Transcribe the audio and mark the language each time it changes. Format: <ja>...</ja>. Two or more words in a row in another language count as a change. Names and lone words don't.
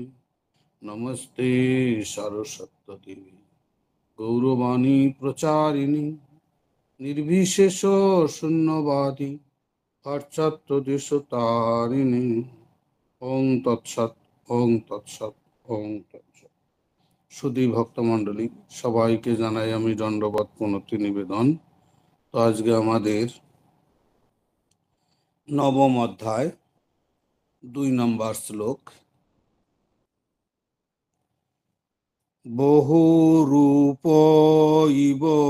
<sa>नमस्ते सरस्वती गौरवाणी प्रचारिणी निर्विशेष शून्यवादी पाश्चात्यदेशतारिणी। ओं तत्सत् ओं तत्सत् ओं तत्सत्।</sa> <bn>সুধী ভক্তমণ্ডলী, সবাইকে জানাই আমি দণ্ডবত প্রণতি নিবেদন। তো আজকে আমাদের নবম অধ্যায় 2 নম্বর শ্লোক। বহু রূপ ইব</bn>